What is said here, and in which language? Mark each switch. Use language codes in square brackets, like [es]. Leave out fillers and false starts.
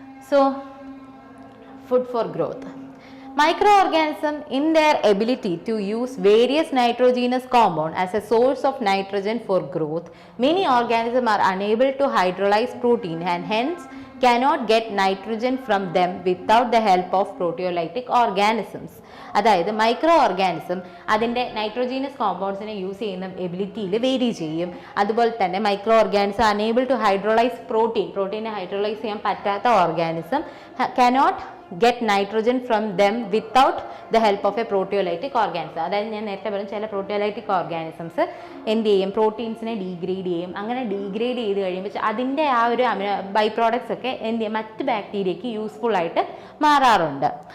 [en] So food for growth. Microorganisms, in their ability to use various nitrogenous compounds as a source of nitrogen for growth, many organisms are unable to hydrolyze protein and hence cannot get nitrogen from them without the help of proteolytic organisms. [ml] അതായത് micro organism അതിൻ്റെ nitrogenous കോമ്പൗണ്ട്സിനെ use ചെയ്യുന്ന എബിലിറ്റിയിൽ vary ചെയ്യും. അതുപോലെ തന്നെ micro organism [en] unable to hydrolyse [ml] പ്രോട്ടീനെ hydrolyse ചെയ്യാൻ പറ്റാത്ത organism cannot [en] get nitrogen from them without the help of a proteolytic organism. [ml] അതായത് ഞാൻ നേരത്തെ പറഞ്ഞു ചില പ്രോട്ടിയോലൈറ്റിക് ഓർഗാനിസംസ് എന്ത് ചെയ്യും, പ്രോട്ടീൻസിനെ ഡീഗ്രേഡ് ചെയ്യും. അങ്ങനെ ഡീഗ്രേഡ് ചെയ്ത് കഴിയുമ്പോൾ അതിൻ്റെ ആ ഒരു ബൈ പ്രോഡക്ട്സ് ഒക്കെ എന്ത് ചെയ്യും, മറ്റ് ബാക്ടീരിയയ്ക്ക് യൂസ്ഫുൾ ആയിട്ട് മാറാറുണ്ട്.